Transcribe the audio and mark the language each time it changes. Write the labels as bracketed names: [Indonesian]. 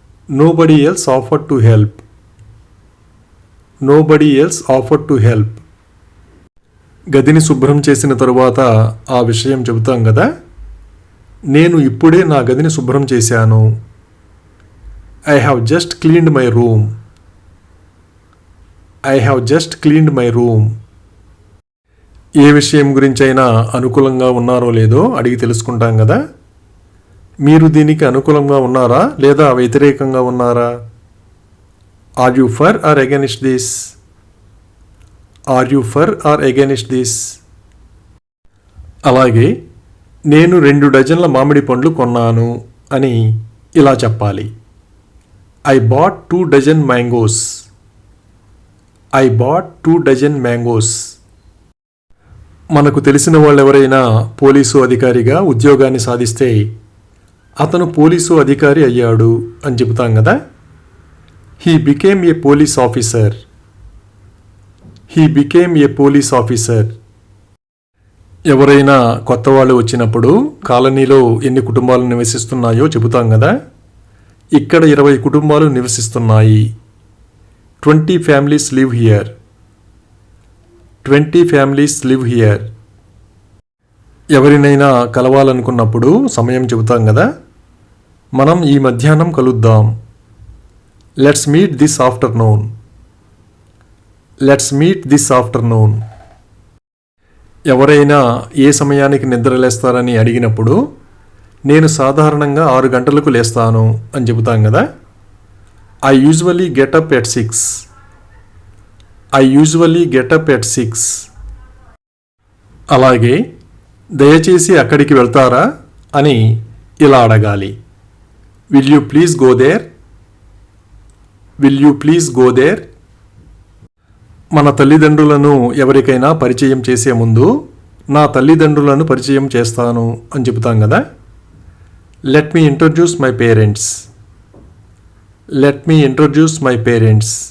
[English] Nobody else offered to help. Nobody else offered to help. [Telugu] గదిని శుభ్రం చేసిన తరువాత ఆ విషయం చెబుతాం కదా. నేను ఇప్పుడే నా గదిని శుభ్రం చేశాను. [English] I have just cleaned my room. I have just cleaned my room. [Telugu] ఏ విషయం గురించైనా అనుకూలంగా ఉన్నారో లేదో అడిగి తెలుసుకుంటాం కదా. మీరు దీనికి అనుకూలంగా ఉన్నారా లేదా వ్యతిరేకంగా ఉన్నారా? [English] Are you for or against this? Are you for or against this? [Telugu] అలాగే నేను 2 డజన్ల మామిడి పండ్లు కొన్నాను అని ఇలా చెప్పాలి. [English] I bought 2 dozen mangoes. I bought 2 dozen mangoes. [Telugu] మనకు తెలిసిన వాళ్ళెవరైనా పోలీసు అధికారిగా ఉద్యోగాన్ని సాధిస్తే అతను పోలీసు అధికారి అయ్యాడు అని చెబుతాం కదా. [English] He became a police officer. He became a police officer. [Telugu] ఎవరైనా కొత్త వాళ్ళు వచ్చినప్పుడు కాలనీలో ఎన్ని కుటుంబాలు నివసిస్తున్నాయో చెబుతాం కదా. ఇక్కడ 20 కుటుంబాలు నివసిస్తున్నాయి. [English] 20 families live here. 20 families live here. [Telugu] ఎవరినైనా కలవాలనుకున్నప్పుడు సమయం చెబుతాం కదా. మనం ఈ మధ్యాహ్నం కలుద్దాం. [English] Let's meet this afternoon. Let's meet this afternoon. [Telugu] ఎవరైనా ఏ సమయానికి నిద్రలేస్తారని అడిగినప్పుడు నేను సాధారణంగా 6 గంటలకు లేస్తాను అని చెబుతాం కదా. [English] I usually get up at 6. I usually get up at 6. [Telugu] అలాగే దయచేసి అక్కడికి వెళ్తారా అని ఇలా అడగాలి. [English] Will you please go there? Will you please go there? [Telugu] మన తల్లిదండ్రులను ఎవరికైనా పరిచయం చేసే ముందు నా తల్లిదండ్రులను పరిచయం చేస్తాను అని చెబుతాం కదా. [English] Let me introduce my parents. Let me introduce my parents.